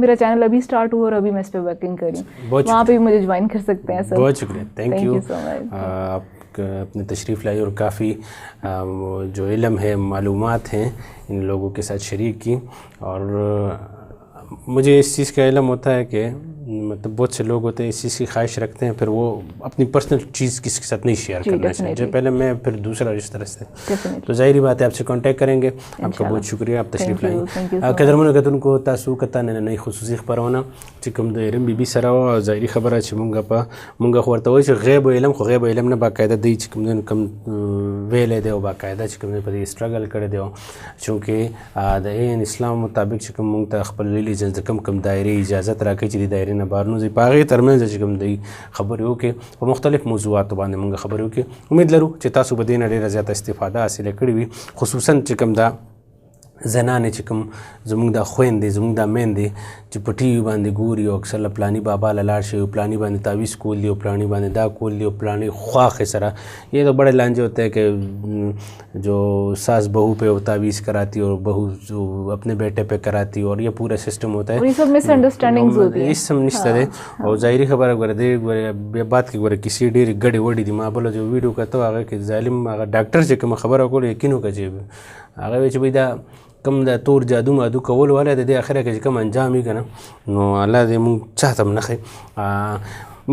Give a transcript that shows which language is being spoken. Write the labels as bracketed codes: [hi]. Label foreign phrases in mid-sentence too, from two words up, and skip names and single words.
[ur] میرا چینل ابھی اسٹارٹ ہوا اور ابھی میں اس پر ورکنگ کر رہی ہوں، وہاں پر بھی مجھے جوائن کر سکتے ہیں. सर بہت شکریہ, [en] thank you so much. [ur] اپنی تشریف لائی اور کافی جو علم ہے، معلومات ہیں، ان لوگوں کے ساتھ شریک کی. اور مجھے اس چیز کا علم ہوتا ہے کہ مطلب بہت سے لوگ ہوتے ہیں اس چیز کی خواہش رکھتے ہیں، پھر وہ اپنی پرسنل چیز کسی کے ساتھ نہیں شیئر کرنا چاہیے، پہلے میں پھر دوسرا اس طرح سے. تو ظاہری بات ہے آپ سے کانٹیکٹ کریں گے. آپ کا بہت شکریہ، آپ تشریف لائیں. [ps] قدرمنو کتونکو تاسو کته نننۍ خصوصي خپرونه چې کوم د ایرم بي بي سره وه، ظاهري خبره چې مونږ خو ورته وایو چې غیب علم، خو غیب علم نه باقاعده دی چې کوم ویلی دی او باقاعده چې کوم په دې سټرګل کړی دی، چونکې د عین اسلام مطابق چې کوم مونږ ته خپل ریلیجن د کوم دایرې اجازت راکوي چې د دایرې نه بهر نوځي، په هغې ترمنځ چې کوم دی خبرې وکړي، په مختلف موضوعاتو باندې مونږ خبرې وکړي. امید لرو چې تاسو به دې نه ډېره زیاته استفاده حاصله کړې وي، خصوصا چې کوم دا زنانې چې کوم زموږ دا خویندې زموږ دا میندې چې په ټي وي باندې ګوري او اکثر له پلاني بابا له لاړ شي، پلاني باندې تعویذ کول دی او پلاني باندې دا کول دی او پلاني خواخ سرا، [ur] یہ تو بڑے لانجے ہوتے ہیں کہ جو ساس بہو پہ وہ تعویذ کراتی اور بہو جو اپنے بیٹے پہ کراتی، اور یہ پورا سسٹم ہوتا ہے. یہ سب مس انڈرسٹینڈنگز ہوتی ہیں، اس [ps] سم نشته دی. او ظاهري خبره ګوره دی بات کې ګوره کسی ډېرې ګډې وډې دي. ما بله جو ویډیو کته هغه کې ظالم هغه ډاکټر چې کومه خبره کوله یقین وکړه چې هغه وایي چې بھئی دا کم د تور جادو مادو کول والا د دې اخره کې چې کوم انجام وي که نه، نو الله دې مونږ چا ته هم نه ښایي.